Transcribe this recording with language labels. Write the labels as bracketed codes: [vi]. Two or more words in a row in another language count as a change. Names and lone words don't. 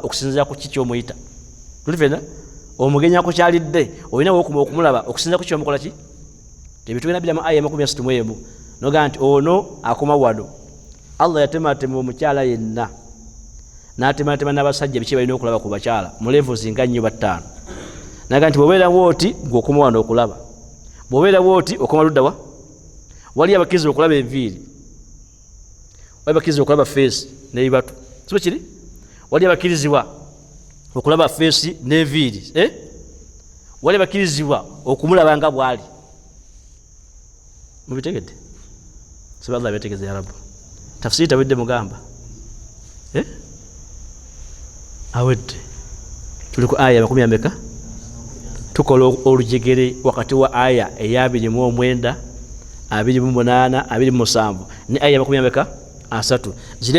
[lg] okusinzira ku ki kyomuyita tulifena omugenyi akukyalidde olinawo okuma okumulaba okusinzira ku kyomukola ki tebitugenda biramu aya 61 noga nti ono akoma wano Allah yatematema omukyala yenna n'atematema n'abasajja biki balina okulaba ku bakyala mu levels nga nnyo battaano naga nti bw'obeerawo oti gw'okoma wano okulaba bw'obeerawo oti okoma luddawa wali abakkiriza okulaba enviiri wali abakkiriza okulaba feesi n'ebibatu sibe kiri wali abakkirizibwa okulaba feesi n'enviiri wali abakkirizibwa okumulaba nga bwali mubitegedde sibe Allah abetegeze [ar] ya Rabbu [lg] tafsiri tawedde mugamba awedde tuli ku aya 10 tukola olujegere wakati wa aya eya 29 28 27 ni aya 3 zile